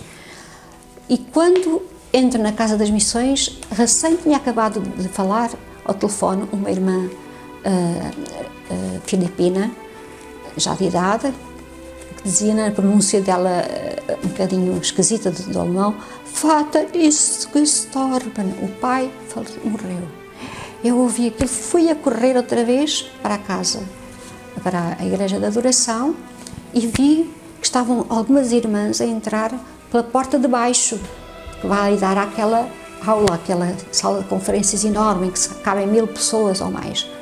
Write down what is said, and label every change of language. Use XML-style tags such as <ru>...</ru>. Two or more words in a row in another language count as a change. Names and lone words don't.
<pt>E quando entro na Casa das Missões, recém tinha acabado de falar ao telefone uma irmã filipina, já de idade, que dizia na pronúncia dela um bocadinho esquisita do alemão:</pt> <de>Vater ist gestorben,</de> <pt>o pai morreu. Eu ouvi aquilo, fui a correr outra vez para a casa, para a igreja de adoração, e vi que estavam algumas irmãs a entrar pela porta de baixo, que vai dar àquela aula, aquela sala de conferências enorme, em que cabem 1000 pessoas ou mais.</pt>